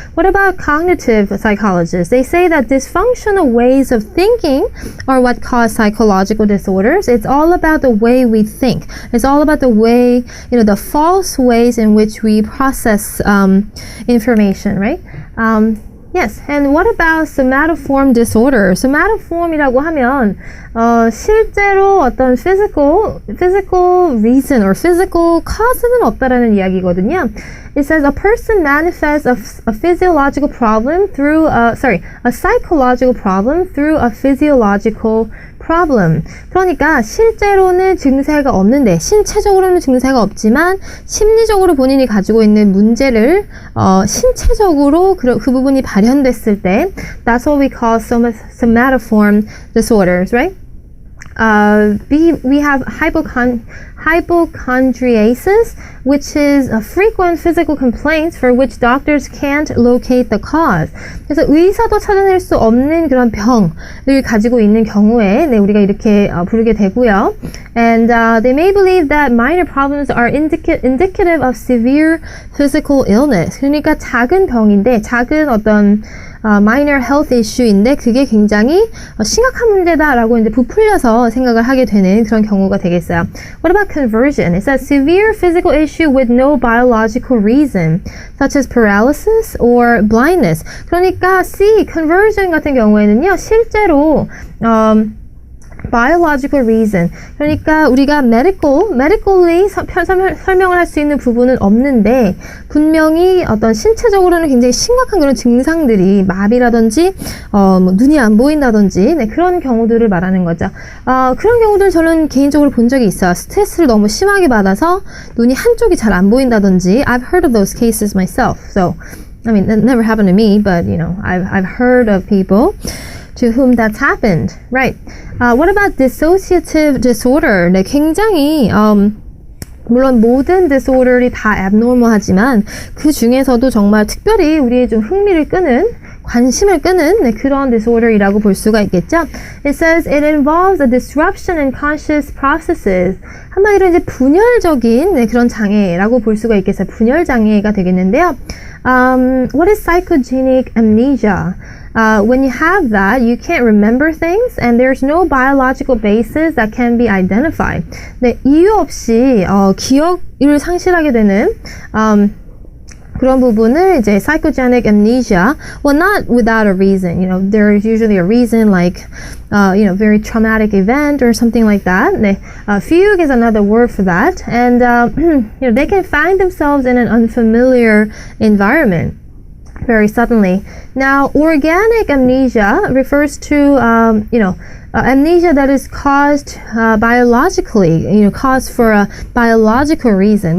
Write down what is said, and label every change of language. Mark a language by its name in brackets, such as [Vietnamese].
[English] What about cognitive psychologists? They say that dysfunctional ways of thinking are what cause psychological disorders. It's all about the way we think. It's all about the way, the false ways in which we process information, right? Yes, and what about somatoform disorder? [Korean] somatoform이라고 하면 실제로 어떤 [English] physical reason or physical cause [Korean] 는 없다라는 이야기거든요. [English] It says a person manifests a physiological problem through a psychological problem through a physiological problem. [Korean] 그러니까 실제로는 증세가 없는데 신체적으로는 증세가 없지만 심리적으로 본인이 가지고 있는 문제를 신체적으로 그 부분이 발현됐을 때 [English] that's what we call somatoform disorders, right? We have hypochondriasis, which is a frequent physical complaints for which doctors can't locate the cause. [Korean] 그래서 의사도 찾아낼 수 없는 그런 병을 가지고 있는 경우에 네, 우리가 이렇게 부르게 되고요. [English] And they may believe that minor problems are indicative of severe physical illness. [Korean] 그러니까 작은 병인데 작은 어떤 minor health issue인데 그게 굉장히 심각한 문제다라고 이제 부풀려서 생각을 하게 되는 그런 경우가 되겠어요. [English] What about conversion? It's a severe physical issue with no biological reason, such as paralysis or blindness. [Korean] 그러니까 C, conversion 같은 경우에는요, 실제로 biological reason. 그러니까 우리가 medically 설명을 할 수 있는 부분은 없는데 분명히 어떤 신체적으로는 굉장히 심각한 그런 증상들이 마비라든지 뭐 눈이 안 보인다든지 네, 그런 경우들을 말하는 거죠. 그런 경우들 저는 개인적으로 본 적이 있어요. 스트레스를 너무 심하게 받아서 눈이 한쪽이 잘 안 보인다든지 [English] I've heard of those cases myself. So, I mean, that never happened to me, but you know, I've heard of people to whom that's happened. Right. What about dissociative disorder? [Korean] 네, 굉장히 물론 모든 disorder이 다 abnormal하지만 그 중에서도 정말 특별히 우리의 좀 흥미를 끄는 관심을 끄는 네, 그런 disorder이라고 볼 수가 있겠죠. [English] It says it involves a disruption in conscious processes. [Korean] 한마디로 이제 분열적인 네, 그런 장애라고 볼 수가 있겠어요. 분열 장애가 되겠는데요. [English] What is psychogenic amnesia? When you have that, you can't remember things and there's no biological basis that can be identified. [Korean] 네, 이유 없이 기억을 상실하게 되는 그런 부분을 이제 psychogenic amnesia, [English] well, not without a reason. You know, there's usually a reason like, you know, very traumatic event or something like that. 네, fugue is another word for that. And, you know, they can find themselves in an unfamiliar environment very suddenly. Now, organic amnesia refers to, you know, amnesia that is caused biologically, you know, caused for a biological reason.